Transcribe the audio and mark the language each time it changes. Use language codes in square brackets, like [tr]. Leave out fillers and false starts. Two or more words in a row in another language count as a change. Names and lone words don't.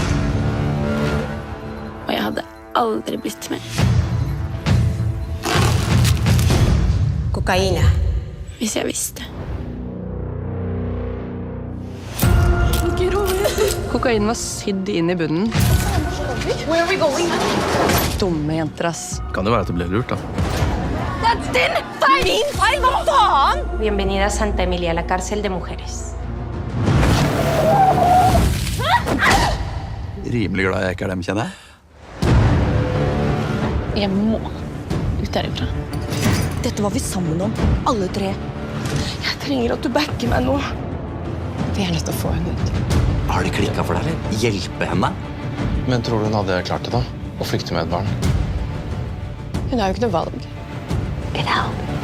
[no] Og jeg hadde aldri blitt med. Kokain. Hvis jeg visste. Kokain var sydd inn i bunnen. [en] Where are we going? [no] Dumme jenter, ass. Kan det være at det ble lurt, da? Det er din feil! Min feil? Hva faen? [es] Bienvenida a Santa Emilia, la cárcel de mujeres. [no] Rimelig glad jeg ikke er dem, kjenner jeg. Jeg må ut derifra. Dette var vi sammen om, alle tre. Jeg trenger at du backer meg nå. Vi er nødt til å få henne ut. Har det klikket for deg, eller? Hjelpe henne? Men tror du hun hadde klart det da? Å flykte med et barn? Hun har jo ikke noe valg. [en] Get out.